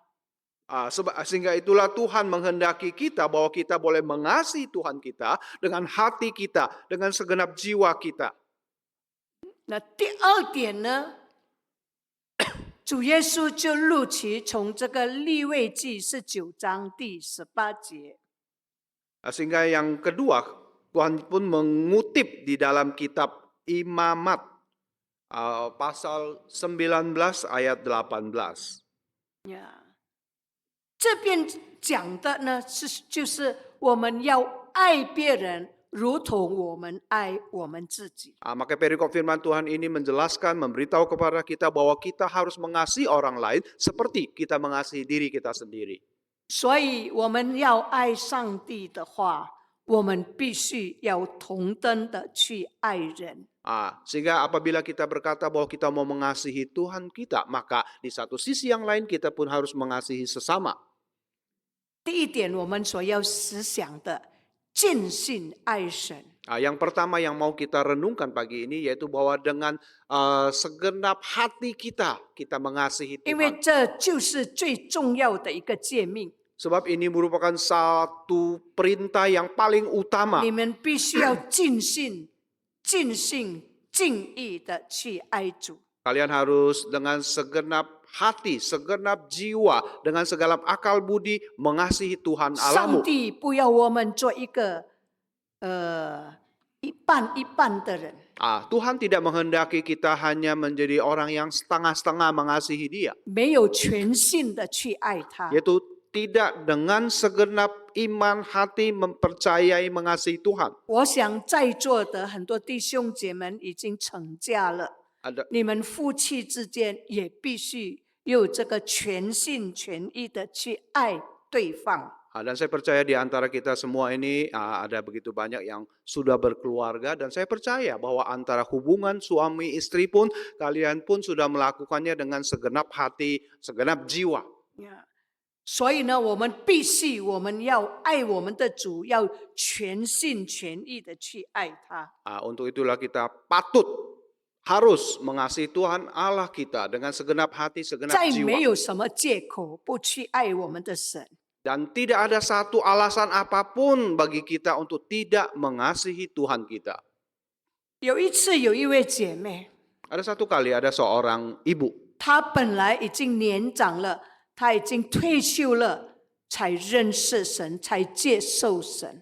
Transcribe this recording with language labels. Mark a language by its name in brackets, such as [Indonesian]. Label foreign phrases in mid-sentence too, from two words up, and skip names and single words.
[Indonesian] Sehingga itulah Tuhan menghendaki kita bahwa kita boleh mengasihi Tuhan kita dengan hati kita, dengan segenap jiwa kita. [Chinese] 那第二点呢， 主耶稣就录取从这个利未记19章第18节。 [Indonesian] Sehingga yang kedua, Tuhan pun mengutip di dalam kitab Imamat pasal 19 ayat 18. [Chinese] 呀，这边讲的呢就是我们要爱别人，如同我们爱我们自己。 [Indonesian] Maka perikop firman Tuhan ini menjelaskan, memberitahu kepada kita bahwa kita harus mengasihi orang lain seperti kita mengasihi diri kita sendiri. [Chinese] 所以我们要爱上帝的话，我们必须要同等的去爱人。 [Indonesian] Sehingga apabila kita berkata bahwa kita mau mengasihi Tuhan kita, maka di satu sisi yang lain kita pun harus mengasihi sesama. [Chinese] 第一点，我们所要思想的，尽心爱神。 [Indonesian] Yang pertama yang mau kita renungkan pagi ini yaitu bahwa dengan segenap hati kita mengasihi [Chinese] 因为 [Indonesian] Tuhan. [Chinese] 这就是最重要的一个诫命， [Indonesian] Sebab ini merupakan satu perintah yang paling utama. [Chinese] 你们必须要尽心、尽性、尽意的去爱主。 [Indonesian] Kalian harus dengan segenap hati, segenap jiwa, dengan segenap akal budi mengasihi Tuhan [Chinese] 上 [Indonesian] Allahmu. [Chinese] 帝不要我们做一个一半一半的人， [Indonesian] Tuhan tidak menghendaki kita hanya menjadi orang yang setengah-setengah mengasihi Dia, [Chinese] 没有全心的去爱他。 [Indonesian] yaitu tidak dengan segenap iman hati mempercayai mengasihi Tuhan. [Chinese] 我想在座的很多弟兄姐妹已经成家了， 你们夫妻之间也必须有这个全心全意的去爱对方。 [Indonesian] Dan saya percaya di antara kita semua ini ada begitu banyak yang sudah berkeluarga, dan saya percaya bahwa antara hubungan suami istri pun kalian pun sudah melakukannya dengan segenap hati, segenap jiwa. [Chinese] 所以呢，我们必须我们要爱我们的主，要全心全意的去爱他。 [Indonesian] Untuk itulah kita patut harus mengasihi Tuhan Allah kita dengan segenap hati, segenap [Chinese] 再没 [Indonesian] jiwa. [Chinese] 有什么借口不去爱我们的神。 [Indonesian] Dan tidak ada satu alasan apapun bagi kita untuk tidak mengasihi Tuhan kita. [Chinese] 有一次，有一位姐妹， [Indonesian] Ada satu kali ada seorang ibu. [Chinese] 她本来已经年长了，她已经退休了，才认识神，才接受神。